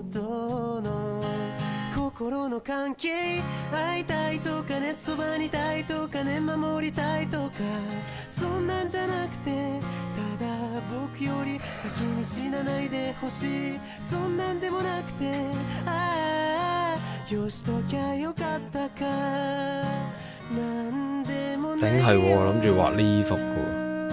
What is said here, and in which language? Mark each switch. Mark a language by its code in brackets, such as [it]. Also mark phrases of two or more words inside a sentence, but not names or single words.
[ja] どの心の関係、会いたいとかね、そばにいたいとかね、守りたいとか、そんなんじゃなくて、ただ僕より先に死なないでほしい、そんなんでもなくて、ああよしときゃよかったか、なんでもないよ。 [yue] 頂係喎，諗住畫呢幅嘅喎。